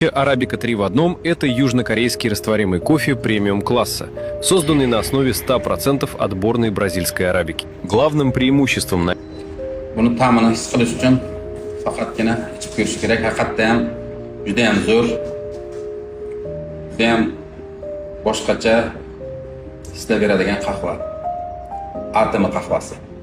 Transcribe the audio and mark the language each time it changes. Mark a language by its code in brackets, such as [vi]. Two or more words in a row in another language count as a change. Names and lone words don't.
[ru] Арабика 3 в одном – это южнокорейский растворимый кофе премиум-класса, созданный на основе 100% отборной бразильской арабики. Главным преимуществом на [uz] Buni ta'mini his qilish uchun faqatgina ichib ko'rish kerak. Haqiqatda ham juda ham zo'r. Juda ham boshqacha hislar beradigan qahva. Atama qahvasi.